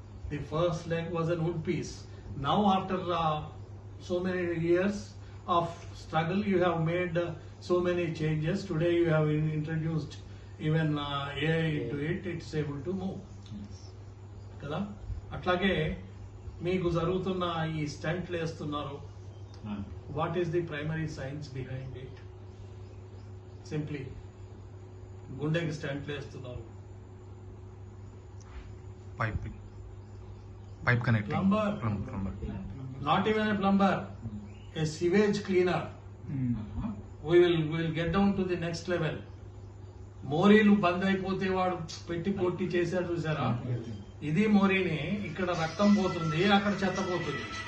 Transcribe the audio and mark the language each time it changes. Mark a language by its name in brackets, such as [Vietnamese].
[English] The first leg was a wood piece. Now after so many years of struggle, you have made so many changes. Today you have introduced even AI into it. It's able to move. కదా? [Telugu] అట్లాగే మీకు జరుగుతున్న ఈ స్టంట్లు వేస్తున్నారు. [English] What is the primary science behind it? [Telugu] Simply గుండెకి స్టంట్లు వేస్తున్నారు. [English] Pipe connecting. Plumber. Not even a plumber. A sewage cleaner. We will get down to the next level. [Telugu] మోరీలు బంద్ అయిపోతే వాడు పెట్టి కొట్టి చేశాడు చూసారా? ఇది మోరీని. ఇక్కడ రక్తం పోతుంది, అక్కడ చెత్త పోతుంది.